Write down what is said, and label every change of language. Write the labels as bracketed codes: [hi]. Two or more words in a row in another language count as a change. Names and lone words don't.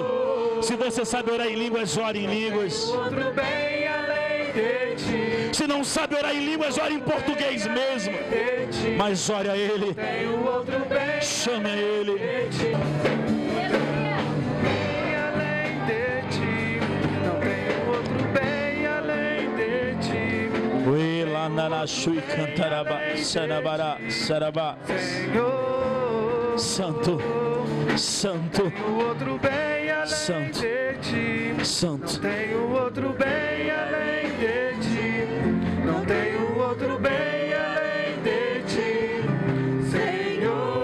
[pt] Se você sabe orar em línguas, ore em línguas. Se não sabe orar em línguas, ore em português mesmo. Mas ore a Ele. Chame a Ele. Não tenho outro bem além de ti. Uela narashui cantaraba, sarabara, sarabá. Santo, santo, santo, santo. Não tenho outro bem além de ti. Não tenho outro bem além de ti, Senhor.